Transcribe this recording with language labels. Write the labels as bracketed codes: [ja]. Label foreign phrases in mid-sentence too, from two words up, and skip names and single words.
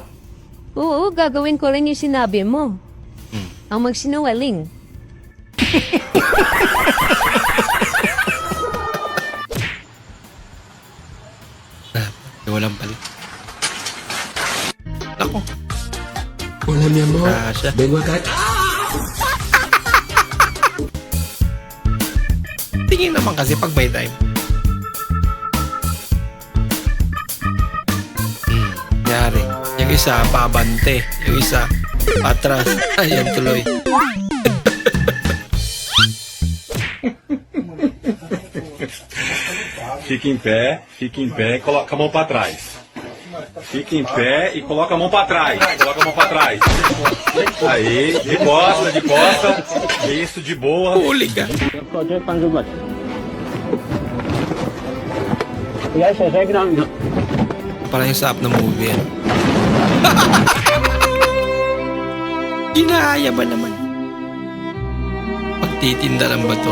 [tl] Oo, gagawin ko rin yung sinabi mo. Ang magsinungaling. Walang pala. Ako. [es] Hola, mi amor. Kasha. Vengo acá. [tl] Tingin naman kasi pag may time. Yari. Yung isa, pabante. Yung isa, atras. Ayan tuloy. [pt] Fica em pé e coloca a mão pra trás. Fica em pé e coloca a mão pra trás. Coloca a mão pra trás. Aí, de costa, de costa. Isso, de boa. [tl] Hooligan. Parang yung sa app ng movie yan. Ginahaya ba naman? Pagtitinda lang ba to?